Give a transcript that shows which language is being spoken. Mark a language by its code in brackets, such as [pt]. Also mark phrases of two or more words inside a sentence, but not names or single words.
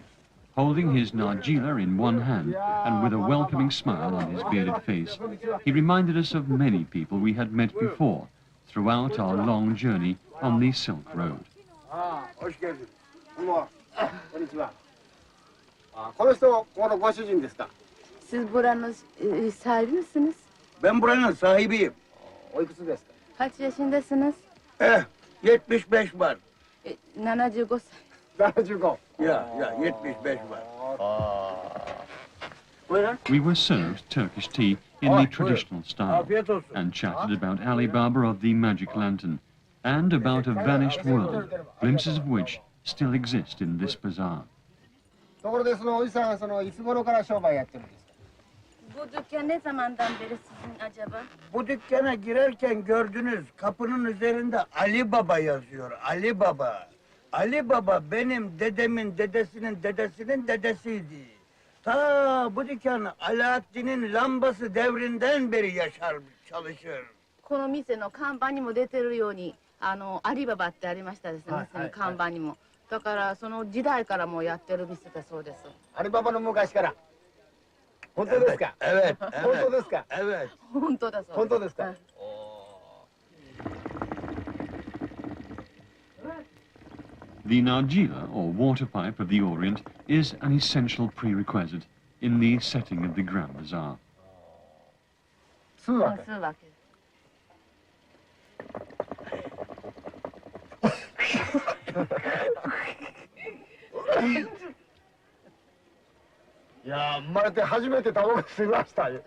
[en] Holding his nargila in one hand and with a welcoming smile on his bearded face, he reminded us of many people we had met before throughout our long journey on the Silk Road. [tr] hoş geldin. [ja] どうも。こんにちは。この人、このご主人ですか。 [tr] Siz buranın sahibi misiniz? Ben buranın sahibiyim. [ja] おいくつですか。 [tr] Kaç yaşındasınız? 75 var. [ja] 75 歳. 75。 [tr] Ya 75 var. Buyurun. [en] We were served Turkish tea in the traditional style [tr] Afiyet olsun. [en] and chatted about Alibaba of the Magic Lantern and about a vanished world, glimpses of which still exist in this bazaar. [ja] ところで、そのおじさん、いつ頃から商売やってるんですか。 [tr] Bu dükkan ne zamandan beri sizin acaba? Bu dükkana girerken gördünüz kapının üzerinde Ali Baba yazıyor. Ali Baba. Ali Baba benim dedemin dedesinin dedesinin dedesiydi. Ta bu dükkan Alaaddin'in lambası devrinden beri yaşar, çalışır. [ja] この店の看板にも出てるように、アリババってありましたですね、店の看板にも。だからその時代からもうやってる店だそうです。アリババの昔から。本当ですか。 [tr] Evet, [ja] 本当 [tr] evet, [ja] ですか。 [tr] evet. [ja] 本当だそうです。本当ですか。はい [en] The nargila, or water pipe of the Orient, is an essential prerequisite in the setting of the Grand Bazaar. [ja] 吸うわけ。吸うわけ。いやー、生まれて初めてタバコ吸いましたよ。